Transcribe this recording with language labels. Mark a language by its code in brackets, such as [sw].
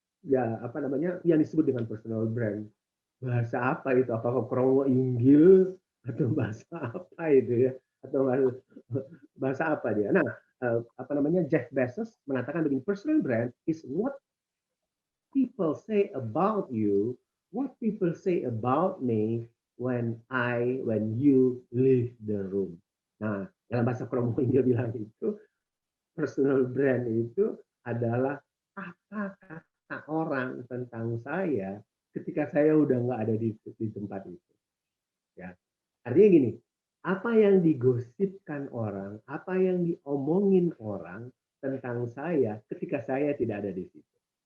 [id] Ya, yang disebut dengan personal brand? Bahasa apa itu? Apakah kromo inggil atau bahasa apa itu ya, atau bahasa apa dia. Nah, apa namanya, Jeff Bezos mengatakan begini, [en] personal brand is what people say about you, what people say about me when you leave the room. [id] Nah, dalam bahasa Kromo dia bilang itu, personal brand itu adalah apa kata orang tentang saya ketika saya udah nggak ada di tempat itu. Ya, artinya gini, apa yang digosipkan orang, apa yang diomongin orang tentang saya ketika saya tidak ada di situ.